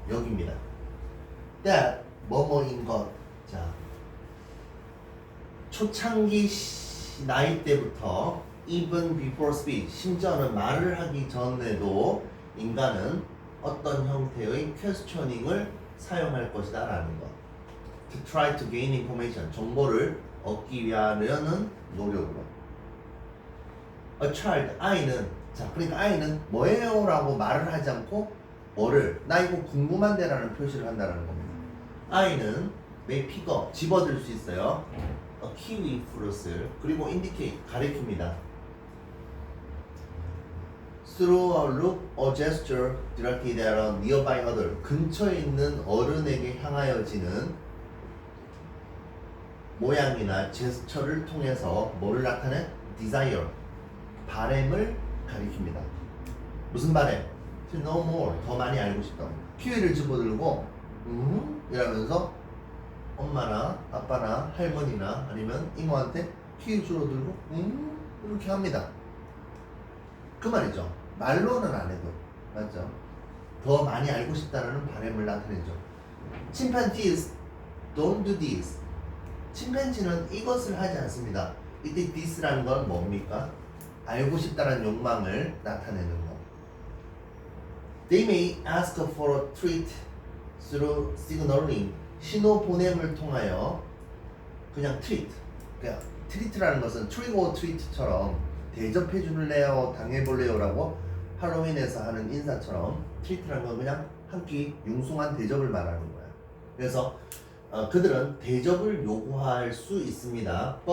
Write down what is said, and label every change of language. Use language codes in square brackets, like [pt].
[ko] 여기입니다. that 뭐뭐인 것. 자, 초창기 나이 때부터 [en] even before speech, [ko] 심지어는 말을 하기 전에도 인간은 어떤 형태의 questioning을 사용할 것이다 라는 것. [en] to try to gain information, [ko] 정보를 얻기 위하려는 노력으로. [en] a child, [ko] 아이는. 자, 그러니까 아이는 뭐예요? 라고 말을 하지 않고 뭐를, 나 이거 궁금한데 라는 표시를 한다는 겁니다. 아이는 [en] may pick up, [ko] 집어들 수 있어요. [en] a kiwi fruit을. [ko] 그리고 indicate, 가리킵니다. [en] through a look or gesture directed at a nearby other, [ko] 근처에 있는 어른에게 향하여지는 모양이나 제스처를 통해서 뭐를 나타내? [en] desire, [ko] 바램을 가리킵니다. 무슨 바램? [en] to know more, [ko] 더 많이 알고 싶다. 키위를 집어들고 이러면서 엄마나 아빠나 할머니나 아니면 이모한테 키위 주워 들고 이렇게 합니다. 그 말이죠. 말로는 안 해도 맞죠? 더 많이 알고 싶다는 바람을 나타내죠. [en] Chimpanzees don't do this. [ko] 침팬지는 이것을 하지 않습니다. 이때 this라는 건 뭡니까? 알고 싶다는 욕망을 나타내는 것. [en] They may ask for a treat through signaling. [ko] 신호 보냄을 통하여 그냥 treat. 그냥 treat라는 것은 [en] trick or treat [ko] 처럼 대접해 줄래요, 당해볼래요라고 할로윈에서 하는 인사처럼 treat라는 건 그냥 한 끼 융숭한 대접을 말하는 거야. 그래서 그들은 대접을 요구할 수 있습니다.